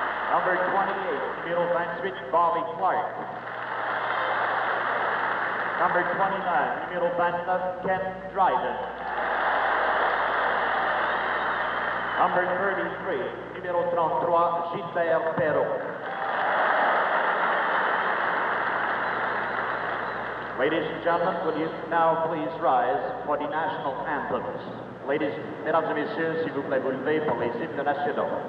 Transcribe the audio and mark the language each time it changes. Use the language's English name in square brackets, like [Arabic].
[English] Number 28, [French] numéro 28, [English] Bobby Clark. Number 29, [French] numéro 29, [English] Ken Dryden. Number 33, [French] numéro 33, [English] Gilbert Perrault. Ladies and gentlemen, will you now please rise for the national anthems? [French] Ladies, mesdames et messieurs, s'il vous plaît, vous levez pour les hymnes nationaux.